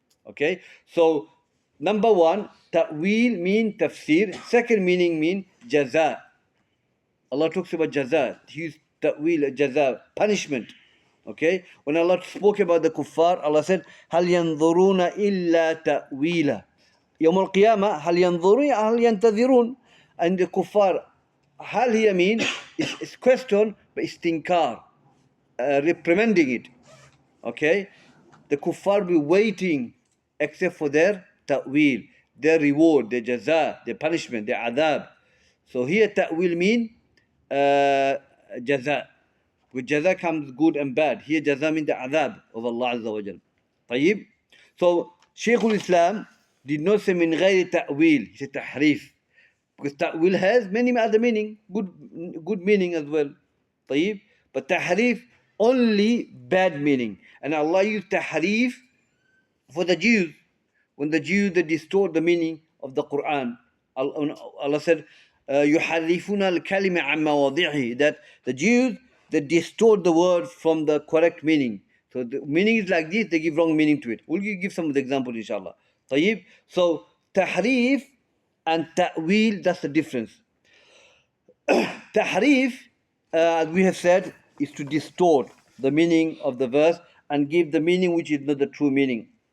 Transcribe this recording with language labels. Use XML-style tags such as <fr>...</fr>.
<en>Okay, so number one, ta'wil mean tafsir. Second meaning mean jaza. Allah talks about jaza. He used ta'wil, jaza, punishment. Okay, when Allah spoke about the kuffar, Allah said,</en> <ar>هل ينظرون إلا تأويلا. يوم القيامة هل ينظرون هل ينتظرون.</ar> <en>And the kuffar, hal here mean is question, but istinkar, reprimanding it. Okay, the kuffar will be waiting except for their ta'wil, their reward, their jaza, their punishment, their adab. So here ta'wil mean jaza. With jaza comes good and bad. Here jaza means the adab of Allah Azza wa Jal.</en> <ar>طيب.</ar> <en>So shaykhul Islam did not say min ghayri ta'wil. He said tahrif. Because ta'wil has many other meaning, good meaning as well.</en> <ar>طيب.</ar> <en>But tahrif, only bad meaning. And Allah used tahrif for the Jews. When the Jews, they distort the meaning of the Quran. Allah said,</en> <ar>يُحَرِّفُونَ الْكَلِمَ عَنْ مَوَاضِعِهِ.</ar> <en>That the Jews, they distort the word from the correct meaning. So the meaning is like this, they give wrong meaning to it. We'll give some of the examples, inshallah.</en> <ar>طيب.</ar> <en>So tahrif and ta'wil, that's the difference. Tahrif, as we have said, is to distort the meaning of the verse and give the meaning which is not the true meaning.</en>